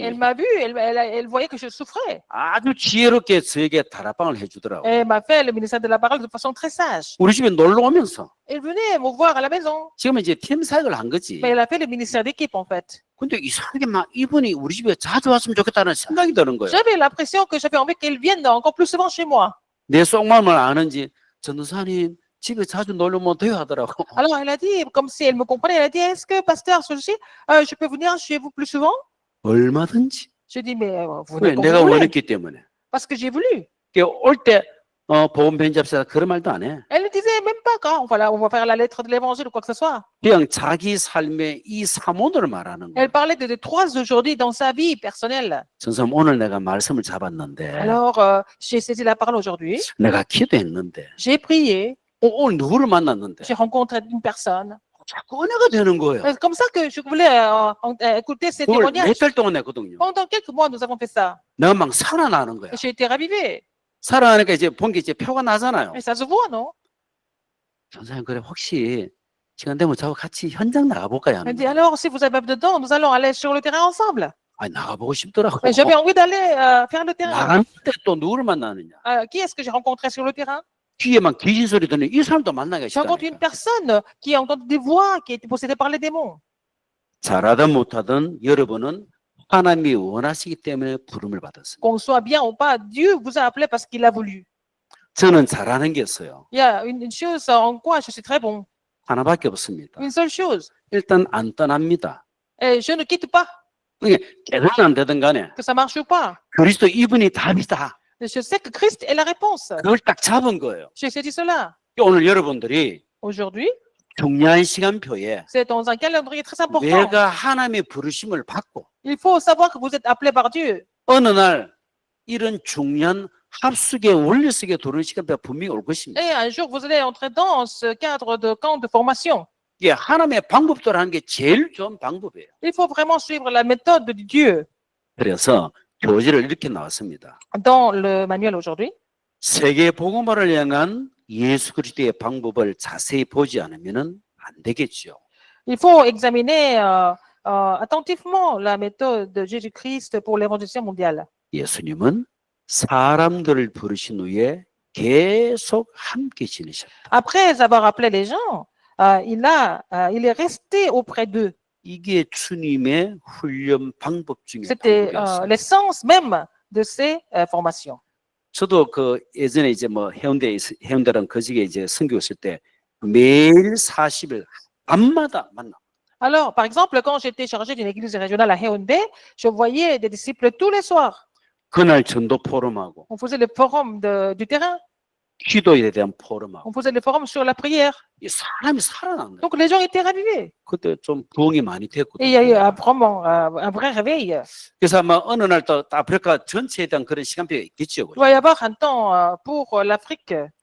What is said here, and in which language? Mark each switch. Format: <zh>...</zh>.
<fr>elle m'a vu, elle voyait que je souffrais.</fr> <ko>아주 지혜롭게 저에게 다락방을 해주더라고.</ko> <fr>Elle m'a fait le ministère de la parole de façon très sage.</fr> <ko>우리 집에 놀러 오면서</ko> <fr>Elle venait me voir à la maison.</fr> <ko>지금 이제 팀 사역을 한 거지.</ko> <fr>Mais elle a fait le ministère d'équipe, en fait.</fr> <ko>근데 이상하게 막 이분이 우리 집에 자주 왔으면 좋겠다는 생각이 드는 거예요.</ko> <fr>J'avais l'impression que j'avais envie qu'elle vienne encore plus souvent chez moi.</fr> <ko>내 속마음을 아는지 전도사님 집에 자주 놀러 오면 돼요 하더라고.</ko> <fr>Alors elle a dit, comme si elle me comprenait, elle a dit, est-ce que pasteur Soulchi, je peux venir chez vous plus souvent?</fr> <ko>얼마든지.</ko> <fr>Je dis, mais vous</fr> <ko>왜</ko> <fr>venez quand</fr> <ko>내가</ko> <fr>vous voulez.</fr> <ko>원했기 때문에.</ko> <fr>Parce que j'ai voulu.</fr> <ko>올 때 보험 편집사 그런 말도 안 해.</ko> <fr>Elle ne disait même pas quand on va faire la lettre de l'évangile ou quoi que ce soit.</fr> <ko>그냥 자기 삶의 이 사모를 말하는 거야.</ko> <fr>Elle parlait de trois aujourd'hui dans sa vie personnelle.</fr> <ko>선생님 오늘 내가 말씀을 잡았는데</ko> <fr>Alors, j'ai saisi la parole aujourd'hui.</fr> <ko>내가 기도했는데</ko> <fr>J'ai prié.</fr> <ko>오늘 누구를 만났는데</ko> <fr>J'ai rencontré une personne.</fr> <ko>자꾸 은혜가 되는 거예요.</ko> <fr>C'est comme ça que je voulais écouter ces</fr> <ko>그걸</ko> <fr>témoignages.</fr> <ko>몇 달 동안 했거든요.</ko> <fr>Pendant quelques mois, nous avons fait ça.</fr> <ko>내가 막 살아나는 거야.</ko> <fr>J'ai été ravivée.</fr> <ko>살아나니까 이제 본 게 이제 표가 나잖아요.</ko> <fr>Et ça se voit, non?</fr> <ko>선생님 그래 혹시 시간 되면 저하고 같이 현장 나가볼까요?</ko> <fr>Elle dit, alors, si vous avez dedans, nous allons aller sur le terrain ensemble.</fr> <ko>아니 나가보고 싶더라고.</ko> <fr>Et j'avais envie d'aller faire le terrain.</fr> <ko>나갔는데 또 누구를 만나느냐?</ko> <fr>Qui est-ce que j'ai rencontré sur le terrain?</fr> <ko>귀에만 귀신 소리 듣는 이 사람도 만나게</ko> <fr>J'ai rencontré une</fr> <ko>시다니까.</ko> <fr>personne qui a entendu des voix, qui était possédée par les démons.</fr> <ko>잘하든 못하든 여러분은 하나님이 원하시기 때문에 부름을 받았습니다.</ko> <fr>Qu'on soit bien ou pas, Dieu vous a appelé parce qu'il a voulu.</fr> <ko>저는 잘하는 게 있어요.</ko> <fr>Il y a une chose en quoi je suis très bon.</fr> <ko>하나밖에 없습니다.</ko> <fr>Une seule chose.</fr> <ko>일단 안 떠납니다.</ko> <fr>Et je ne quitte pas,</fr> <ko>이게 되든 안 되든 간에</ko> <fr>que ça marche ou pas.</fr> <ko>그리스도 이분이 답이다.</ko> <fr>Je sais que Christ est la réponse.</fr> <ko>그걸 딱 잡은 거예요.</ko> <fr>J'ai saisi cela.</fr> <ko>오늘 여러분들이</ko> <fr>Aujourd'hui,</fr> <ko>중요한 시간표에</ko> <fr>c'est dans un calendrier très important.</fr> <ko>내가 하나님의 부르심을 받고</ko> <fr>Il faut savoir que vous êtes appelé par Dieu.</fr> <ko>어느 날 이런 중요한 합숙의 원리 속에 들어오는 시간표가 분명히 올 것입니다.</ko> <fr>Et un jour, vous allez entrer dans ce cadre de camp de formation.</fr> <ko>이게 하나님의 방법대로 하는 게 제일 좋은 방법이에요.</ko> <fr>Il faut vraiment suivre la méthode de Dieu.</fr> <ko>그래서 교재를 이렇게 나왔습니다.</ko> <fr>Dans le manuel aujourd'hui,</fr> <ko>세계 복음화를 향한 예수 그리스도의 방법을 자세히 보지 않으면 안 되겠죠.</ko> <fr>il faut examiner attentivement la méthode de Jésus-Christ pour l'évangélisation mondiale.</fr> <ko>예수님은 사람들을 부르신 후에 계속 함께 지내셨다.</ko> <fr>Après avoir appelé les gens, il est resté auprès d'eux.</fr> <ko>이게 주님의 훈련 방법 중에</ko> <fr>C'était</fr> <ko>방법이었어요.</ko> <fr>l'essence même de ces formations.</fr> <ko>저도 그 예전에 이제 뭐 해운대랑 거지에 이제 선교했을 때 매일 40일 밤마다 만나.</ko> <fr>Alors, par exemple, quand j'étais chargé d'une église régionale à Yaoundé, je voyais des disciples tous les soirs.</fr> <ko>그날 전도 포럼하고</ko> <fr>On faisait le forum du terrain,</fr> <ko>기도에 대한 포럼하고</ko> <fr>on faisait le forum sur la prière.</fr> <ko>이 사람이 살아난다.</ko> <fr>Donc, les gens étaient ravivés.</fr> <ko>그때 좀 부흥이 많이</ko> <fr>Et</fr> <ko>됐거든요.</ko> <fr>il y a eu vraiment un vrai réveil.</fr> <ko>그래서 아마 어느 날 또 아프리카 전체에 대한 그런 시간표가 있겠죠.</ko> <fr>Il doit y avoir un temps pour l'Afrique.</fr>